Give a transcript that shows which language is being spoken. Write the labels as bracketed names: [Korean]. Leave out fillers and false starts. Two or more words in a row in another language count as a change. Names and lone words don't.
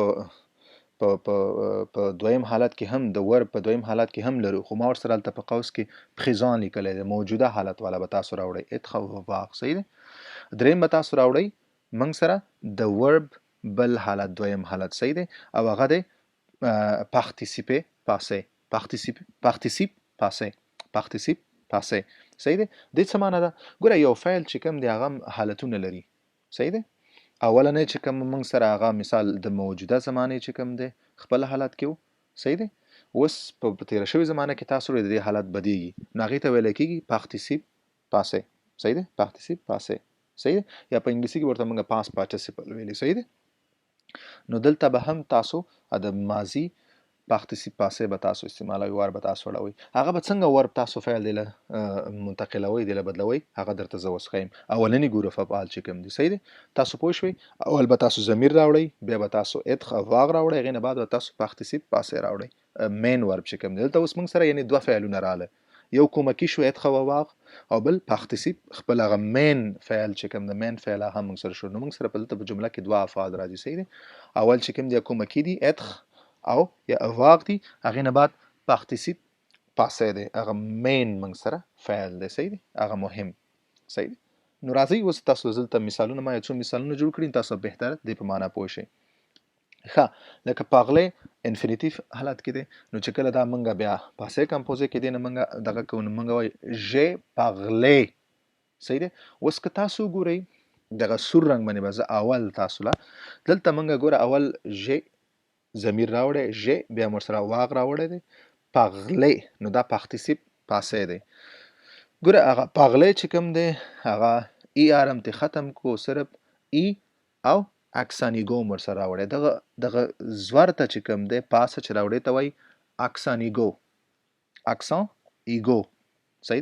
[Pashto] په دویم حالت کې هم د ورب په دویم حالت کې هم لرو خو ما ورسره هلته په قوس کې پریزان لیکلی دی موجوده حالت والا به تاسو راوړئ اتخ او واغ صحیح دی دریم به تاسو راوړئ موږ سره د ورب بل حالت دویم حالت صحیح دی او هغه دی [French] participer passé participe passé [Pashto] صحیح دی دې څه معنی ده ګوره یو فعل چې کوم دی هغه حالتونه لري صحیح دی اولنی چې کوم موږ سره هغه مثال د موجوده زمانې چې کوم دی خپل حالت کې و صحیح دی اوس په تېره شوې زمانه کې تاسو د دې حالت بدیږي نو هغې ته ویلی کېږي [French] participe passé [Pashto] صحیح دی [French] participe passé [Pashto] صحیح دی یا په انګلیسي کې ورته موږ [English] past participle [Pashto] ویلي صحیح دی نو دلته به هم تاسو د ماضي [French] participe passé [Pashto] به تاسو استعمالوي ور به تاسو وړوئ هغه به څنګه ورب تاسو فعل دی له منتقلوئ دی له بدلوئ هغه درته زه اوس ښیم اولني ګروپ افعال چې کوم دي صحیح دی تاسو پوه شوئ اول به تاسو ضمیر راوړئ بیا به تاسو اتخ او واغ راوړئ هغې نه بعد به تاسو [French] participe passé [Pashto] راوړئ [English] main verb [Pashto] چې کوم دی دلته اوس موږ سره یعنې دوه فعلونه راغله یو کومکی شو اتخ او واغ او بل participe خپل هغه مین فعل چې کوم د مین فعل هغه موږ سره شو نو موږ سره په دلته په جمله کې دوه افعال راځي صحیح دی اول چې کوم دی کومکی دی اتخ او یا واغ دی هغې نه بعد [French] participe passé [Pashto] دی هغه مین موږ سره فعل دی صحیح دی هغه مهم صحیح دی نو راځئ اوس تاسو دلته مثالونه ما یو څو مثالونه جوړ کړي تاسو بهتر دې په معنا پوه شئ ښه لکه پاغلی انفینیټیو حالت کې دی نو چې کله دا موږ بیا [French] passé composé [Pashto] کې دی نه موږ دغه کوو نو موږ وایو [French] je parlé [Pashto] صحیح دی اوس که تاسو ګورئ دغه سور رنګ باندې به زه اول تاسو له دلته موږ ګوره اول ژ ضمیر راوړی ژ بیا مو ورسره واغ راوړی دی پاغلی نو دا [French] participe passé [Pashto] دی ګوره هغه پاغلی چې کوم دی هغه ای ار هم ترې ختم کو صرف ای او اکسانیګو هم ورسره راوړی. دغه زور ته چې کوم دی پاسه چې راوړی ته وایي اکسانیګو. [French] accent aigu [Pashto] صحیح دی؟